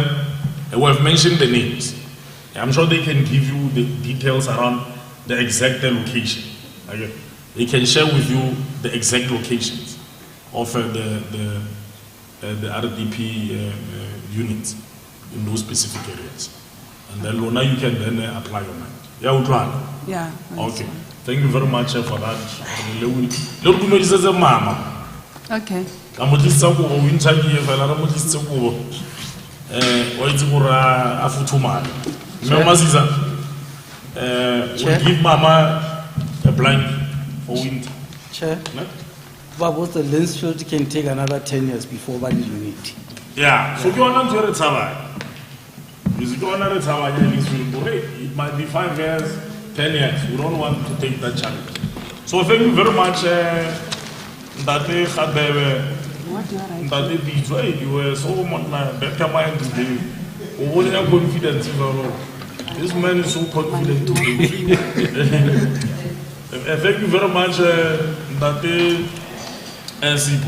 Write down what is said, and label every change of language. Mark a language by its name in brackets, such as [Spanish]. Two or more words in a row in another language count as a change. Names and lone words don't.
[English] We have mentioned the names. I'm sure they can give you the details around the exact location. Okay. They can share with you the exact locations of the RDP units in those specific areas. And then Lona, you can then apply your mind. [Southern Sotho] Ya utlwana? [English] Yeah. Okay. Thank you very much for that. [Southern Sotho] Le re dumedisetse mama. [English] Okay. [Tswana] Ka mo tlisa go o interview fela re mo tlise go wa itse gore a futhumala. [English] Mme Masisa we give mama a blank for winter. Chair, but both the Lensfield can take another 10 years before one unit. Yeah, so [Southern Sotho] ke ona ntse re tshabang. [English] Is it [Southern Sotho] ona re tshabang ya Lensfield? [English] It might be 5 years, 10 years. We don't want to take that challenge. So thank you very much, Ndate Khadebe, Ndate Pitso. Hey, you were so better mind today. Only have confidence in your. This man is so confident today. Thank you very much, Ndate Sipo.